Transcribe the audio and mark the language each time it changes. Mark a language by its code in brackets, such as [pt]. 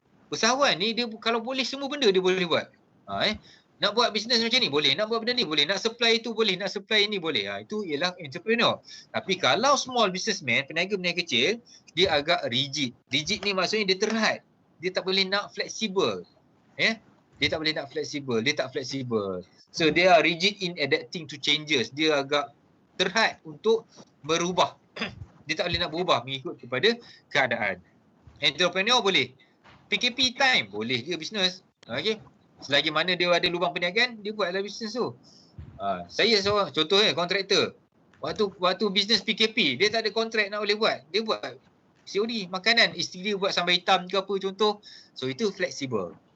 [ms] Usahawan ni dia kalau boleh semua benda dia boleh buat. Nak buat bisnes macam ni boleh, nak buat benda ni boleh, nak supply itu boleh, nak supply ini boleh. Itu ialah entrepreneur. Tapi kalau small businessman, peniaga-peniaga kecil, dia agak rigid. Rigid ni maksudnya dia terhad. Dia tak boleh nak fleksibel. Dia tak boleh nak fleksibel, dia tak fleksibel. [en] So they are rigid in adapting to changes. [ms] Dia agak terhad untuk berubah. Dia tak boleh nak berubah mengikut kepada keadaan. Entrepreneur boleh. PKP time boleh dia bisnes. Okey. Selagi mana dia ada lubang perniagaan, dia buatlah bisnes tu. Saya seorang contohnya kontraktor. Waktu bisnes PKP, dia tak ada kontrak nak boleh buat. Dia buat COD, makanan, isteri dia buat sambal hitam ke apa contoh. So itu fleksibel.